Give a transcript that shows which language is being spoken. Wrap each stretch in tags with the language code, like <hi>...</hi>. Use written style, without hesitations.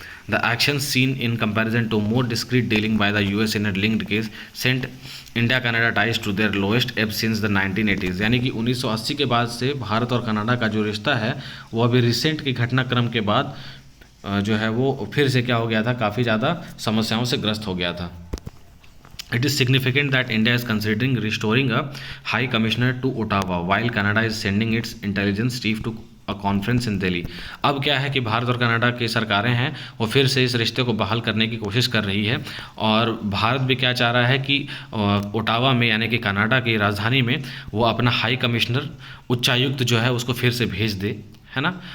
<en>The action seen in comparison to more discrete dealing by the US in a linked case sent India Canada ties to their lowest ebb since the 1980s।</en> <hi>यानी कि 1980 के बाद से भारत और Canada का जो रिश्ता है वो अभी रिसेंट के घटनाक्रम के बाद जो है वो फिर से क्या हो गया था, काफ़ी ज़्यादा समस्याओं से ग्रस्त हो गया था।</hi> <en>It is significant that India is considering restoring a High Commissioner to Ottawa, while Canada is sending its intelligence chief to a conference in Delhi।</en> <hi>अब क्या है कि भारत और कनाडा की सरकारें हैं वो फिर से इस रिश्ते को बहाल करने की कोशिश कर रही है, और भारत भी क्या चाह रहा है कि ओटावा में यानी कि कनाडा की राजधानी में वो अपना हाई कमिश्नर उच्चायुक्त जो है उसको फिर से भेज दे, है ना।</hi>